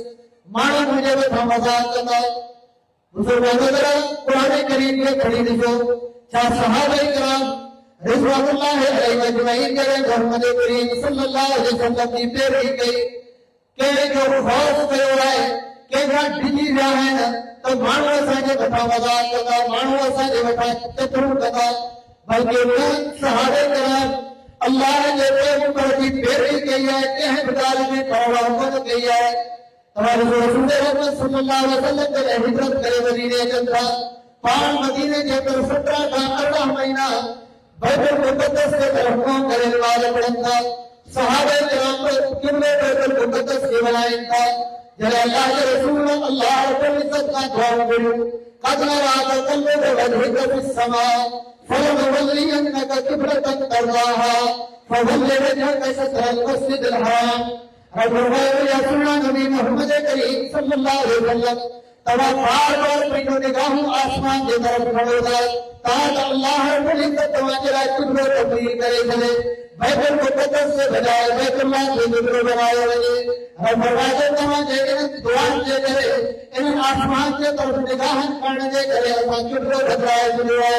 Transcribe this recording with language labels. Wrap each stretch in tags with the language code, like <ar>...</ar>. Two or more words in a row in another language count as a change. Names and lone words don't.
<sd>माण्हू मुंहिंजे मथां मज़ाक़ कंदा। मुसलमान क़ुरान करीम खे खणी ॾिसो, छा सहाबा किराम</sd> <ar>رضوان الله عليهم أجمعين</ar> <sd>जॾहिं मोहम्मद करीम</sd> <ar>صلى الله عليه وسلم</ar> <sd>जी पैरवी कई, कंहिं जो ख़ौफ़ कयो आहे, के डिजी विया आहिनि त माण्हू असांजे मथां मज़ाक कंदा, माण्हू असांजे मथां चतुर कंदा, बल्कि सहारे कराम अल्लाह जे पैगंबर जी पैरवी कई है, कंहिं बि ॻाल्हि में परवाह कोन कई है। हमारे रसूल रहमत</sd> <ar>صلى الله عليه وسلم</ar> <sd>जॾहिं हिजरत करे मदीने अचनि था, पाण मदीने जे अंदरि 17 खां 18 महीना बैतुल मुक़द्दस के तरफ मुंहुं करे नमाज़ पढ़नि था। सहाबे किराम क़िबले बैतुल मुक़द्दस खे वञाइनि था। जॾहिं अल्लाह जे रसूल</sd> <ar>الله رب العزة</ar> <sd>खां दुआऊं घुरियूं,</sd> <ar>قد نراك قلبك وجهك في السماء فلنولينك قبلة ترضاها فول وجهك شطر المسجد الحرام.</ar> <sd>या सुना नबी मोहम्मद करीम</sd> <ar>صلى الله عليه وسلم</ar> <sd>तवा बार-बार पंहिंजो निगाहूं आसमान जे तरफ खणो था ताकि</sd> <ar>الله رب العزة</ar> <sd>तव्हांजे लाइ क़िबलो तब्दील करे छॾे। बैतुल मुक़द्दस से बजाए बैतुल्लाह खे क़िबलो बनायो वञे। रब फरमाए तव्हांजे इन दुआनि जे करे, इन आसमान जे तरफ निगाहनि करण जे करे असां क़िबलो बदिलाए छॾियो आहे।</sd>